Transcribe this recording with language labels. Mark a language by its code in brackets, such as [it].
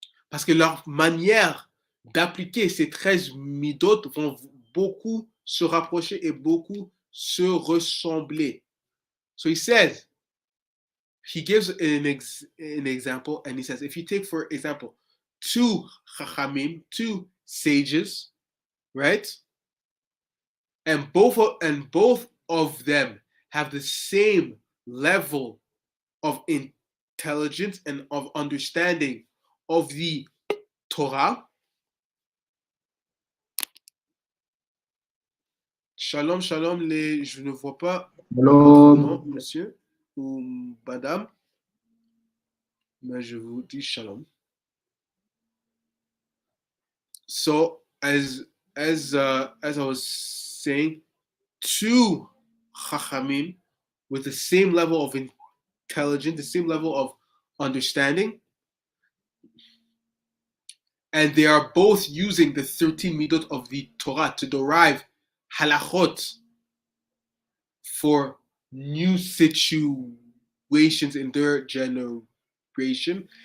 [fr] Parce que leur manière d'appliquer ces 13 midot vont beaucoup se rapprocher et beaucoup se ressembler. [en] So he says, he gives an example and he says, if you take, for example, two chachamim, two sages, right? And both of them have the same level of intelligence and of understanding of the Torah. [fr] Shalom, shalom, je ne vois pas votre nom, monsieur ou madame, mais je vous dis shalom. [en] So, as I was saying, two chachamim with the same level of intelligence, the same level of understanding, and they are both using the 13 midot of the Torah to derive halachot for new situations in their generation.